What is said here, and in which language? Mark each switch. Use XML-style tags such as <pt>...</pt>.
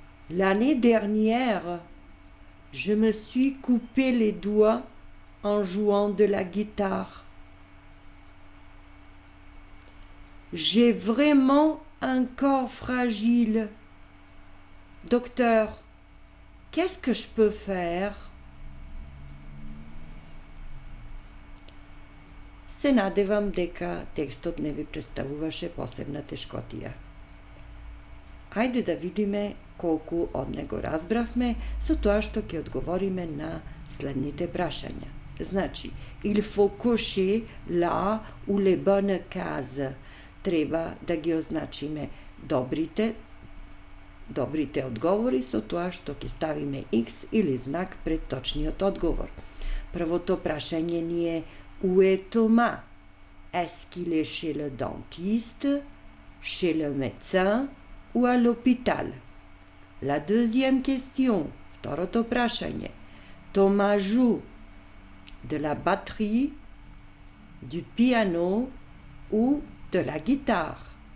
<fr>L'année dernière, je me suis coupé les doigts en jouant de la guitare. J'ai vraiment un corps fragile. Docteur, qu'est-ce que je peux faire?</fr> <mk>Се надевам дека текстот не ви представуваше посебна тешкотија. Ајде да видиме колку од него разбравме со тоа што ќе одговориме на следните прашања.</mk> <fr>Значи, il faut cocher là ou les bonnes cases.</fr> <mk>Треба да ги означиме добрите одговори со тоа што ќе ставиме X или знак пред точниот одговор. Првото прашање ни е</mk> <fr>où est Thomas? Est-ce qu'il est chez le dentiste, chez le médecin ou à l'hôpital? La deuxième question,</fr> <mk>второто прашање.</mk> <fr>Thomas joue de la batterie, du piano ou de la guitare?</fr>